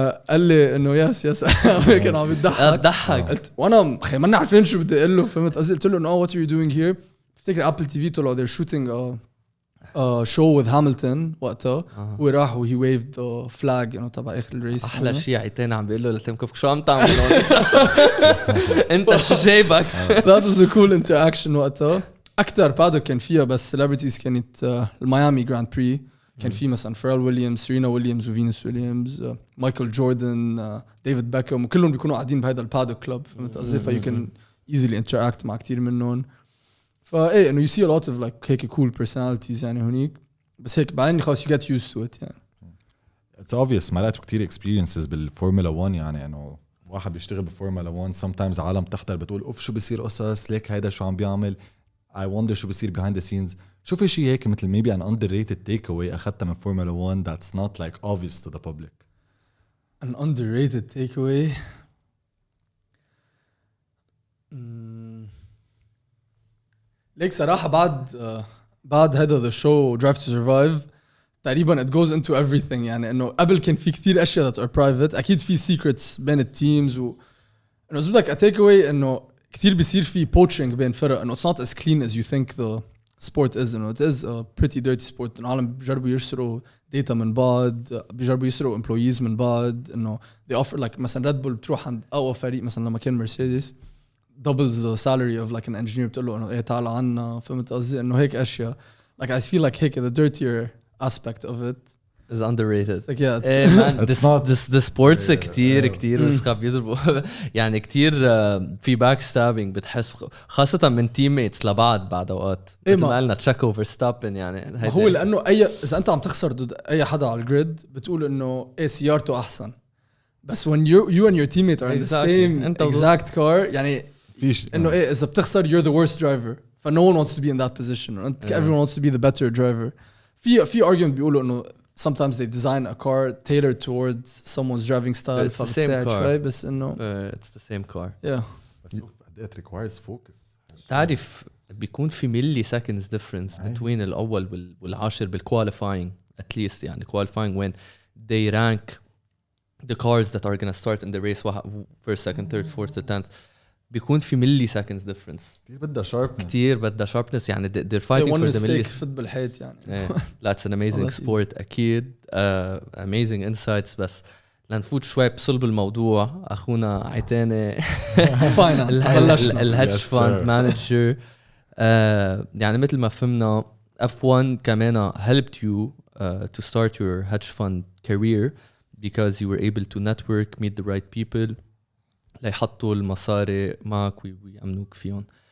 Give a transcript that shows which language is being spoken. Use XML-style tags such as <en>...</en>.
<ar>قال لي انه يس هيك كان عم يضحك قلت وانا خي ما عارفين شو بدي اقول له فهمت قصدي قلت له انه</ar> <en>what are you doing here</en> <ar>بفتكر ابل تي في طلعوا</ar> <en>they're shooting show with Hamilton</en> <ar>وقتها وراح وهي</ar> <en>waved the flag</en> <ar>انه تبع اخر الريس. احلى شيء عيتين عم بيقول له لتيم كوك شو عم تعمل انت شو جايبك.</ar> <en>that was a cool interaction وقتها.</en> <ar>اكثر بادوك كان فيها بس celebrities كانت الميامي جراند بري كان في مثلا فيرل ويليامز سيرينا ويليامز وفينوس ويليامز مايكل جوردن ديفيد بيكهام وكلهم بيكونوا قاعدين بهذا البادوك كلوب فهمت قصدي فيو كان</ar> <en>easily interact</en> <ar>مع كتير منهم.</ar> <en>فايه انه you see a lot of like هيك cool personalities</en> <ar>يعني هونيك بس هيك بعدين خلاص</ar> <en>you get used to it يعني. It's obvious</en> <ar>مرات كتير experiences بالفورمولا 1 يعني انه واحد بيشتغل بالفورمولا 1 sometimes عالم تحضر بتقول اوف شو بيصير قصص ليك هيدا شو عم بيعمل</ar> <en>I wonder</en> <ar>شو بيصير behind the scenes. شو في شيء هيك مثل</ar> <en>maybe an underrated takeaway</en> <ar>أخذتها من فورمولا 1</ar> <en>that's not like obvious to the public. An underrated takeaway</en> <ar>ليك صراحة بعد هذا</ar> <en>the show Drive to Survive تقريبا it goes into everything</en> <ar>يعني انه قبل كان في كثير اشياء</ar> <en>that are private اكيد في secrets</en> <ar>بين التيمز و انه اذا بدك</ar> <en>a takeaway</en> <ar>انه كثير بيصير في</ar> <en>poaching</en> <ar>بين فرق انه</ar> <en>it's not as clean as you think the sport is انه it is a pretty dirty sport.</en> <ar>العالم بيجربوا يسرقوا data من بعض بيجربوا يسرقوا employees من بعض انه they offer like مثلا ريد بول بتروح عند اقوى فريق مثلا لما كان مرسيدس</ar> <en>doubles the salary of like an engineer</en> <ar>بتقول له انه ايه تعال عنا فهمت قصدي انه هيك اشياء like I feel like هيك</ar> <en>the dirtier aspect of it is underrated. like yeah hey man this sports</en> <ar>كتير وسخة بيضربوا يعني كتير في backstabbing بتحس خاصة من teammates لبعض بعد اوقات مثل ما قلنا تشاكو فيرستابن يعني هو لانه اذا انت عم تخسر ضد اي حدا على الجريد بتقول انه ايه سيارته احسن بس</ar> <en>when you and your teammate are in the same exact car</en> <ar>يعني انه ايه اذا بتخسر</ar> <en>you're the worst driver ف no one wants to be in that position everyone wants to be the better driver. في argument بيقولوا انه sometimes they design a car tailored towards someone's driving style</en> <ar>فبتساعد شوي بس انه</ar> <en>it's the same car yeah بس it requires focus.</en> <ar>تعرف بيكون في</ar> <en>milli seconds difference between الأول والعاشر بالqualifying at least يعني qualifying when they rank the cars that are gonna start in the race first second third fourth to 10th بيكون في milli seconds difference</en> <ar>كتير بدها</ar> <en>sharpness يعني they're fighting for the milli</en> <ar>فت بالحيط يعني</ar> <en>that's an amazing sport أكيد amazing insights.</en> <ar>بس لنفوت شوي بصلب الموضوع أخونا عيتاني الهيدج فاند مانجر يعني مثل ما فهمنا F1 كمان</ar> <en>helped you to start your hedge fund career because you were able to network meet the right people</en> <ar>ليحطوا المصاري معك ويأمنوك فيهم.</ar>